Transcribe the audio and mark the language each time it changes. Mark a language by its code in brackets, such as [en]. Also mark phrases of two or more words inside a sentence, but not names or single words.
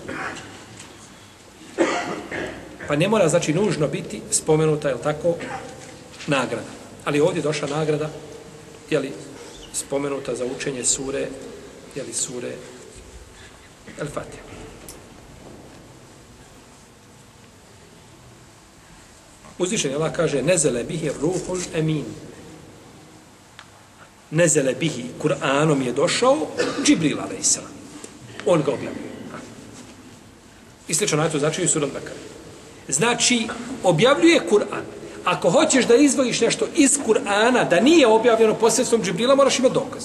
[bs] Pa ne mora, znači, nužno biti spomenuta, je li tako, nagrada. Ali ovdje je došla nagrada, je li, spomenuta za učenje sure, je li, sure El-Fatiha. Uzvišeni Allah kaže [ar] نزل به الروح الأمين. نزل به, [bs] Kur'anom je došao Džibril a.s. On ga objavio. I slično na to znači i sura Al-Bekare. Znači, objavljuje Kur'an. Ako hoćeš da izdvojiš nešto iz Kur'ana, da nije objavljeno posredstvom Džibrila, moraš imati dokaz.